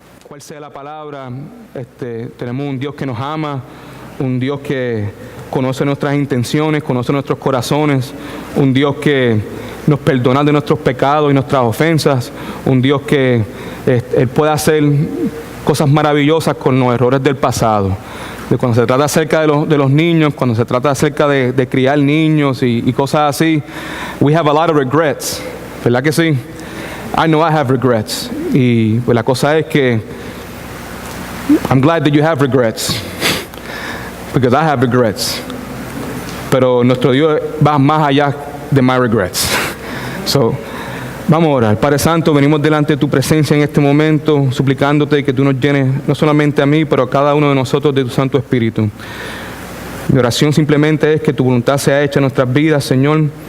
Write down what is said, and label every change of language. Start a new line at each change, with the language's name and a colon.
Spanish: cual sea la palabra, tenemos un Dios que nos ama, un Dios que conoce nuestras intenciones, conoce nuestros corazones, un Dios que nos perdona de nuestros pecados y nuestras ofensas, un Dios que Él puede hacer cosas maravillosas con los errores del pasado. Cuando se trata acerca de los niños, cuando se trata acerca de criar niños y cosas así, we have a lot of regrets, ¿verdad que sí?
English: I know I have regrets. Y pues la cosa es que I'm glad that you have regrets, because I have regrets.
Spanish: Pero nuestro Dios va más allá de my regrets. So, vamos a orar. Padre Santo, venimos delante de tu presencia en este momento, suplicándote que tú nos llenes, no solamente a mí, pero a cada uno de nosotros de tu Santo Espíritu. Mi oración simplemente es que tu voluntad sea hecha en nuestras vidas, Señor.